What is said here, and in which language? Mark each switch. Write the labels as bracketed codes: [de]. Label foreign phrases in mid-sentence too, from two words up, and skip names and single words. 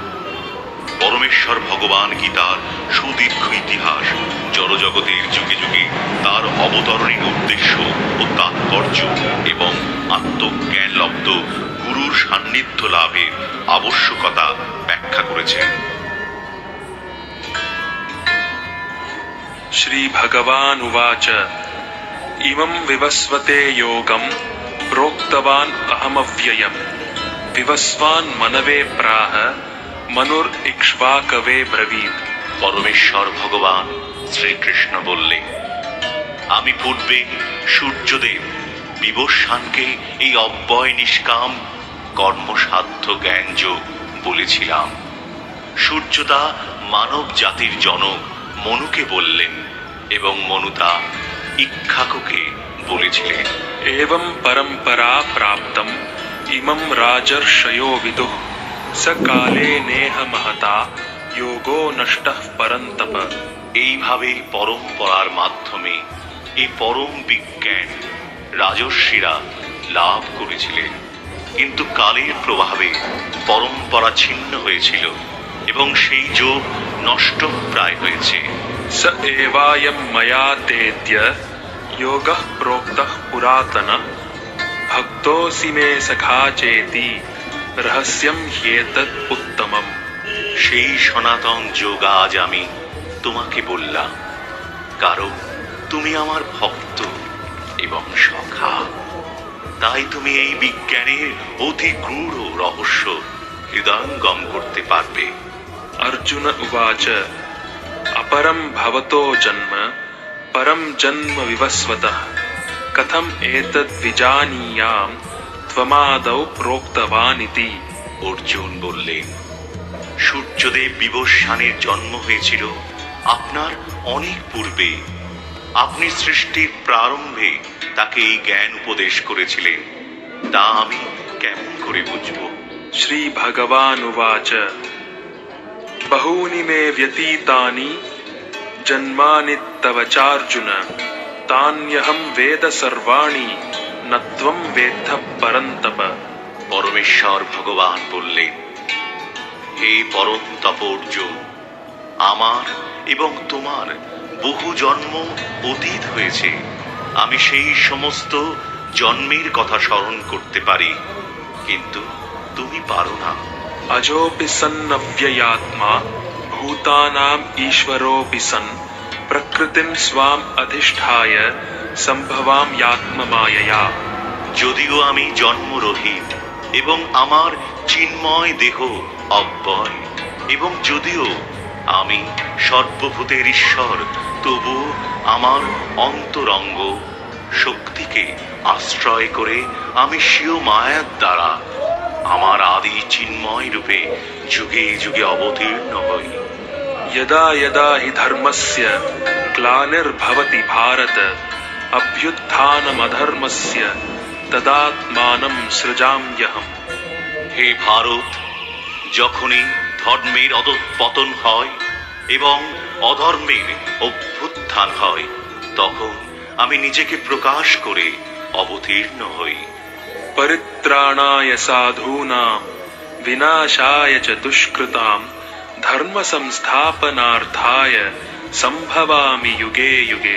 [bn] পরমেশ্বর ভগবান গীতার সুদীর্ঘ ইতিহাস, জড়জগতের যুগে যুগে তার অবতরণের উদ্দেশ্য ও তাৎপর্য এবং আত্মজ্ঞান লব্ধ গুরুর সান্নিধ্য লাভের আবশ্যকতা ব্যাখ্যা করেছেন। [sa] শ্রী ভগবান উবাচ ইমং বিবস্বতে যোগং প্रोक्तवान् अहमव्ययम् विवस्वान् मनवे प्राह मनुर्इक्ष्वाकवे ब्रवीत्। [bn] পরমেশ্বর ভগবান শ্রীকৃষ্ণ বললেন, আমি পূর্বে সূর্যদেব বিবস্বানকে এই অব্যয় নিষ্কাম কর্মসাধ্য জ্ঞানযোগ বলেছিলাম। সূর্যদা মানব জাতির জনক মনুকে বললেন এবং মনুতা ইক্ষ্বাকুকে বলেছিলেন। [sa] एवं परंपरा प्राप्तम् इमं राजर्षयो विदुः स काले नेह महता योगो नष्टः परन्तप। [bn] এইভাবে পরম্পরার মাধ্যমে এই পরম বিজ্ঞান রাজর্ষিরা লাভ করেছিলেন, কিন্তু কালের প্রভাবে পরম্পরা ছিন্ন হয়েছিল এবং সেই যোগ নষ্ট প্রায় হয়েছে। [sa] स एवायं मया तेद्य योगः प्रोक्तः पुरातन भक्तोऽसि मे सखा चेति रहस्यं ह्येतद् उत्तमम्। [bn] সেই সনাতন যোগ আজ আমি তোমাকে বললাম, কারণ তুমি আমার ভক্ত এবং সখা। তাই তুমি এই বিজ্ঞানের অতি গূঢ় রহস্য হৃদয়ঙ্গম করতে পারবে। [sa] अर्जुन उवाच अपरं भवतो जन्म परं जन्म विवस्वतः कथम एतद् विजानीयाम् त्वमादौ प्रोक्तवान् इति। [bn] অর্জুন বললেন, সূর্যদেব বিবস্বানের জন্ম হয়েছিল আপনার অনেক পূর্বে। আপনি সৃষ্টির প্রারম্ভে তাকে এই জ্ঞান উপদেশ করেছিলেন, তা আমি কেমন করে বুঝব? [sa] श्री भगवान् उवाच बहूनि मे व्यतीतानि जन्मानि तव चार्जुन तान्यहं वेद सर्वाणि न त्वं वेत्थ परन्तप। [bn] পরমেশ্বর ভগবান বললেন, হে পরম তপ অর্জুন, আমার এবং তোমার বহু জন্ম অতীত হয়েছে। আমি সেই সমস্ত জন্মের কথা স্মরণ করতে পারি, কিন্তু তুমি পারো না। [sa] अजोऽपि सन्नव्ययात्मा भूतानाम् ईश्वरोऽपि सन् प्रकृतिं स्वाम् अधिष्ठाय सम्भवाम्यात्ममायया। [bn] যদিও আমি জন্মরহিত এবং আমার চিন্ময় দেহ অব্যয়, এবং যদিও আমি সর্বভূতের ঈশ্বর, তবু আমার অন্তরঙ্গ শক্তিকে আশ্রয় করে আমি স্বীয় মায়ার দ্বারা আমার আদি চিন্ময় রূপে যুগে যুগে অবতীর্ণ হই। [sa] यदा यदा हि धर्मस्य ग्लानिर्भवति भारत अभ्युत्थानमधर्मस्य तदात्मानं सृजाम्यहम्। [bn] হে ভারত, যখনই ধর্মের অধঃপতন হয় এবং অধর্মের অভ্যুত্থান হয়, তখন আমি নিজেকে প্রকাশ করে অবতীর্ণ হই। [sa] परित्राणाय साधूनां विनाशाय च दुष्कृतां धर्म संस्थापनार्थाय संभवामि युगे युगे।